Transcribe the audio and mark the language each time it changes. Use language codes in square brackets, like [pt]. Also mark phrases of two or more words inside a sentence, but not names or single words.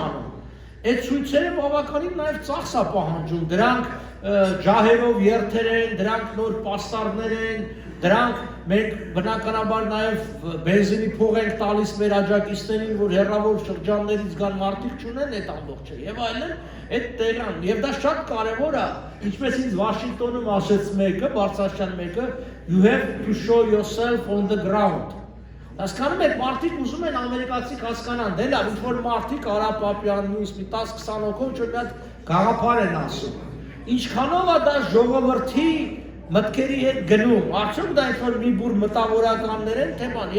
[hy] անում։ Այդ ցույցերը բավականին նաև ծախս է պահանջում, դրանք ջահերով երթեր են, դրանք նոր պաստառներ են, դրանք մենք բնականաբար նաև բենզինի փող ենք տալիս մեր աջակիցներին, որ հեռավոր շրջաններից գան մարդիկ չունեն այդ ամբողջը եւ այլն, այդ տեղան եւ դա շատ կարեւոր է, ինչպես ինձ Վաշինգտոնում ասեց մեկը, Բարձրաստան մեկը, [en] you have to show yourself on the ground։ [hy] Հասկանում եք, մարդիկ ուզում են ամերիկացիք հասկանան, դե լավ, ինչ որ մարդիկ Արա Պապյան, մյուս մի 10-20 հոգով ինչ-որ մի հատ գաղափար են ասում։ Ինչքանով է դա ժողովրդի մտքերի հետ գնում, արդյոք դա ինչ-որ մի բուր մտավորականներ են, թե բան,